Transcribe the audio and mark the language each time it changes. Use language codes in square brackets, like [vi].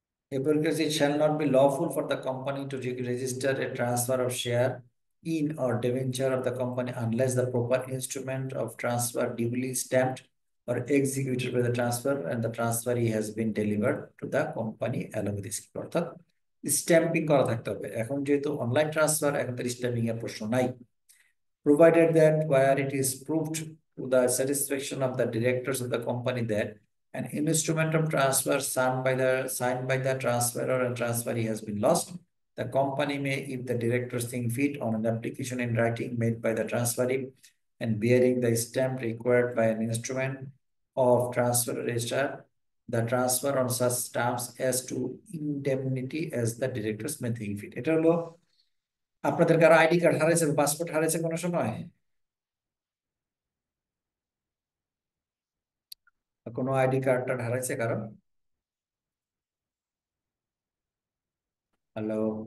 [en] It shall not be lawful for the company to register a transfer of share in or debenture of the company unless the proper instrument of transfer duly stamped or executed by the transfer and the transferee has been delivered to the company along with this. [bn] অর্থাৎ stumping করা থাকতে হবে। এখন যেহেতু online transfer, এখন তার stumping এর প্রশ্ন নাই। [en] Provided that where it is proved to the satisfaction of the directors of the company that an instrument of transfer signed by the transferor and transferee has been lost, the company may, if the directors think fit, on an application in writing made by the transferee and bearing the stamp required by an instrument of transfer register, the transfer on such stamps as to indemnity as the directors may think fit. [bn] এটা হলো আপনাদের কারো ID card হারাইছে, passport হারাইছে কোনো সময়, কোনো ID কার্ডটা হারাইছে কারণ? [en] Hello?